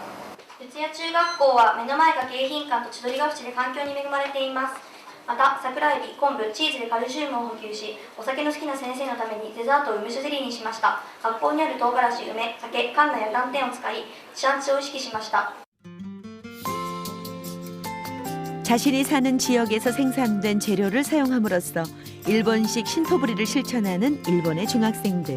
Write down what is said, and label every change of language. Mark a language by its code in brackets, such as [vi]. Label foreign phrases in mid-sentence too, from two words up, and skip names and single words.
[ja] 四谷中学校は目の前が京浜館と千鳥ヶ淵で環境に恵まれています。また、桜エビ、昆布、チーズでカルシウムを補給し、お酒の好きな先生のためにデザートを梅酒ゼリーにしました。学校にある唐辛子、梅、酒、カンナや寒天を使い、地産地消を意識しました。 [ko] 자신이 사는 지역에서 생산된 재료를 사용함으로써 일본식 신토부리를 실천하는 일본의 중학생들.